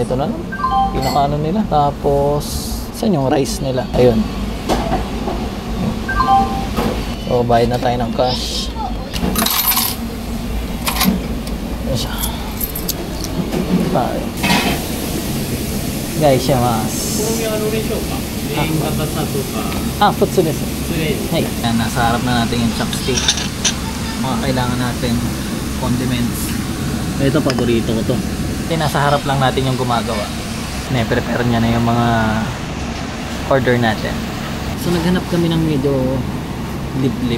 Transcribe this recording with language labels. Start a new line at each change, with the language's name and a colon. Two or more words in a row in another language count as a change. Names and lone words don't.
Filipino: Ito na lang. Pinaka nila. Tapos, saan yung rice nila? Ayun. So, bayad na tayo ng cash. Ayun siya. Guys,
Japanese: shimasu. 普通です。
Filipino: はい。Nasa harap na natin yung chopstick. Mga kailangan natin condiments. Ito, paborito ko to. Kasi nasa harap lang natin yung gumagawa. Prepare niya na yung mga order natin. So naghanap kami ng medyo lip-lip.